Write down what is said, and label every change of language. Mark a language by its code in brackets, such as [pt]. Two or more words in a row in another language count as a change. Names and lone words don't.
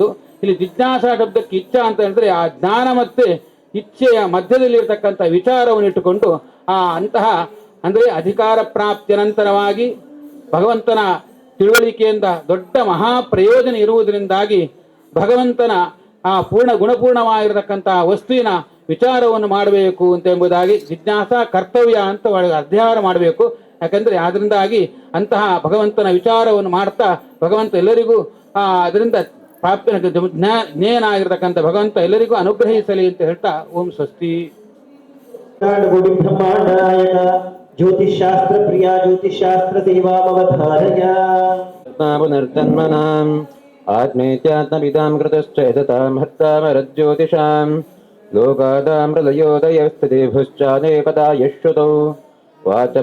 [kn] ಇಲ್ಲಿ ಜಿಜ್ಞಾಸಾ ಶಬ್ದಕ್ಕೆ ಇಚ್ಛಾ ಅಂತ ಹೇಳಿದ್ರೆ ಆ ಜ್ಞಾನ ಮತ್ತೆ ಇಚ್ಛೆಯ ಮಧ್ಯದಲ್ಲಿರ್ತಕ್ಕಂಥ ವಿಚಾರವನ್ನು ಇಟ್ಟುಕೊಂಡು ಅಂತಹ ಅಂದರೆ ಅಧಿಕಾರ ಪ್ರಾಪ್ತಿಯ ನಂತರವಾಗಿ ಭಗವಂತನ ತಿಳುವಳಿಕೆಯಿಂದ ದೊಡ್ಡ ಮಹಾಪ್ರಯೋಜನ ಇರುವುದರಿಂದಾಗಿ ಭಗವಂತನ ಗುಣಪೂರ್ಣವಾಗಿರತಕ್ಕಂತಹ ವಸ್ತುವಿನ ವಿಚಾರವನ್ನು ಮಾಡಬೇಕು ಅಂತ ಎಂಬುದಾಗಿ ಜಿಜ್ಞಾಸ ಕರ್ತವ್ಯ ಅಂತ ಅಧ್ಯಯನ ಮಾಡಬೇಕು. ಯಾಕಂದ್ರೆ ಅದರಿಂದಾಗಿ ಅಂತಹ ಭಗವಂತನ ವಿಚಾರವನ್ನು ಮಾಡ್ತಾ ಭಗವಂತ ಎಲ್ಲರಿಗೂ ಅದರಿಂದ ಪ್ರಾಪ್ಯ ಜ್ಞೇಯನಾಗಿರ್ತಕ್ಕಂಥ ಭಗವಂತ ಎಲ್ಲರಿಗೂ ಅನುಗ್ರಹಿಸಲಿ ಅಂತ ಹೇಳ್ತಾ ಓಂ ಸ್ವಸ್ತಿ. [sa] ಜ್ಯೋತಿಷಾಸ್ತ್ರ ಪ್ರಿಯ ಜ್ಯೋತಿಷಾಸ್ತ್ರ ಸೇವಾಮವಧಾರಯ ಪುನರ್ಜನ್ಮನಾಂ ಆತ್ಮೇತ್ಯಾತ್ಮವಿದಾಂ ಕೃತಶ್ಚೇತತಾಂ ಹರ್ತಾಮರಜ್ಯೋತಿಷಾಂ ಲೋಕಾದಾಂ ಪ್ರಲಯೋದಯಸ್ಥಿತಿ ಭುಶ್ಚಾನೇಕದಾ ಯಶ್ರುತೌ ವಾಚಂ